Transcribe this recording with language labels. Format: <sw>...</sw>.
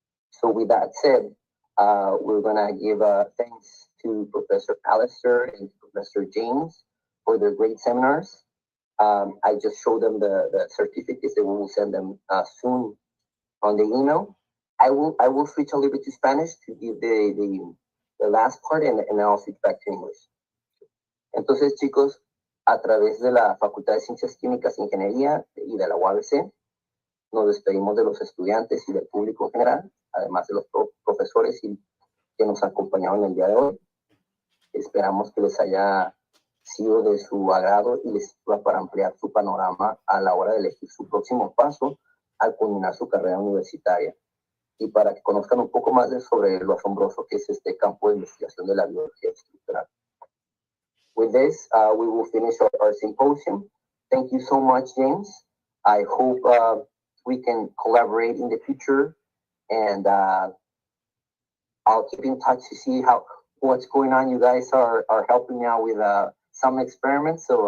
<en>So with that said, we're gonna give thanks to Professor Alastair and Professor James for their great seminars. I just showed them the certificates that we will send them soon on the email. I will switch a little bit to Spanish to give the last part, and then I'll switch back to English.</en> <es>Entonces, chicos, a través de la Facultad de Ciencias Químicas e Ingeniería y de la UABC, nos despedimos de los estudiantes y del público en general, además de los profesores que nos acompañaron el día de hoy. Esperamos que les haya sido de su agrado y les sirva para ampliar su panorama a la hora de elegir su próximo paso al culminar su carrera universitaria, y para que conozcan un poco más sobre lo asombroso que es este campo de investigación de la biología estructural.</es> <en>With this, we will finish our symposium. Thank you so much, James. I hope we can collaborate in the future, and I'll keep in touch to see what's going on. You guys are helping me out with some experiments, so</en>